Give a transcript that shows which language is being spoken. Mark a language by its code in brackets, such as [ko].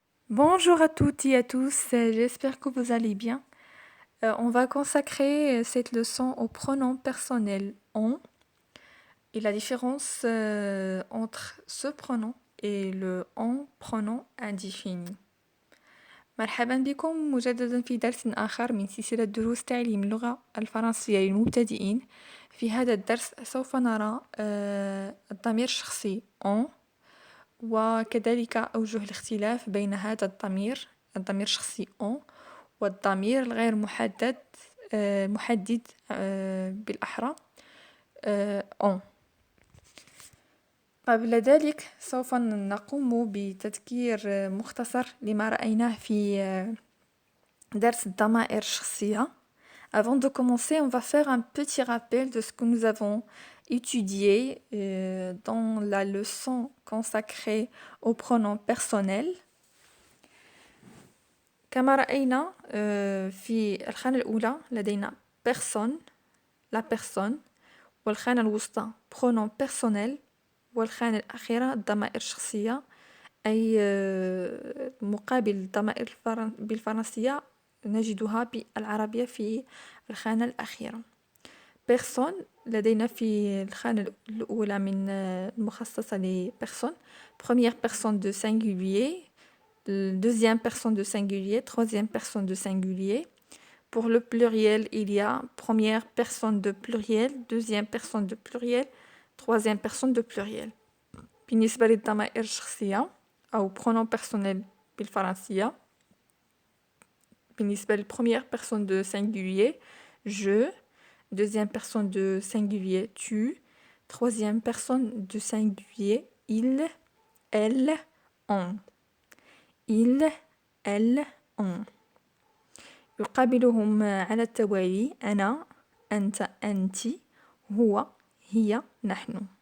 [fr] Bonjour à toutes et à tous, j'espère que vous allez bien. On va consacrer cette leçon au pronom personnel on et la différence entre ce pronom et le on pronom indéfini. [ar] مرحبا بكم مجددا في درس آخر من سلسلة دروس تعليم اللغة الفرنسية للمبتدئين. في هذا الدرس سوف نرى الضمير الشخصي on وكذلك أوجه الاختلاف بين هذا الضمير الشخصي on والضمير الغير محدد محدد بالأحرى on. قبل ذلك سوف نقوم بتذكير مختصر لما رأيناه في درس الضمائر الشخصية. [fr] Avant de commencer, on va faire un petit rappel de ce que nous avons étudié dans la leçon consacrée aux pronoms personnels. [ar] كما رأينا في الخانة الأولى لدينا personne, [fr] la personne، [ar] والخانة الوسطى pronom personnel، والخانة الأخيرة الضمائر الشخصية أي مقابل الضمائر بالفرنسية نجدها بالعربية في الخانة الأخيرة. [fr] personne [ar] لدينا في الخانة الأولى من المخصصة ل [fr] personne، première personne de singulier، deuxième personne de singulier, troisième personne de singulier. Pour le pluriel, il y a première personne de pluriel, deuxième personne de pluriel, troisième personne de pluriel. [ar] بالنسبة للضمائر الشخصية أو [fr] pronom personnel بالفرنسية، بالنسبة للpremière personne de singulier je، deuxième personne de singulier tu، troisième personne de singulier il، elle، on. il، elle، on. [ar] يقابلهم على التوالي أنا، أنت، أنت، هو، هي، نحن.